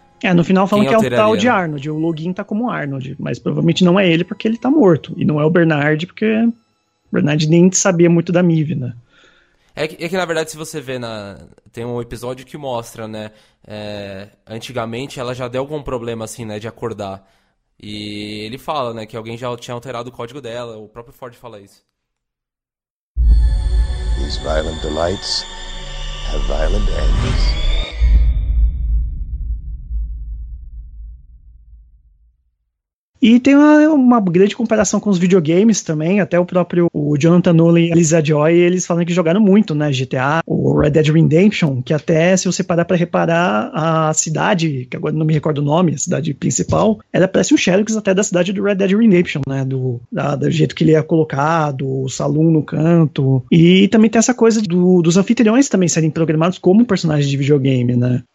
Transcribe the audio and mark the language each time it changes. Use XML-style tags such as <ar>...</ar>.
<pt>É, no final falam que é o tal de Arnold, o login tá como Arnold, mas provavelmente não é ele porque ele tá morto, e não é o Bernard, porque o Bernard nem sabia muito da Mive, né? É que, na verdade, se você vê, tem um episódio que mostra, né, antigamente ela já deu algum problema, assim, né, de acordar. E ele fala, né, que alguém já tinha alterado o código dela, o próprio Ford fala isso.</pt> <en>These violent delights have violent ends.</en> <pt>E tem uma grande comparação com os videogames também, até o próprio Jonathan Nolan e Lisa Joy, eles falam que jogaram muito, né, GTA, o Red Dead Redemption, que até se você parar pra reparar a cidade, que agora não me recordo o nome, a cidade principal, ela parece um Xerox até da cidade do Red Dead Redemption, né, do jeito que ele é colocado, o saloon no canto, e também tem essa coisa dos anfitriões também serem programados como personagens de videogame, né.</pt>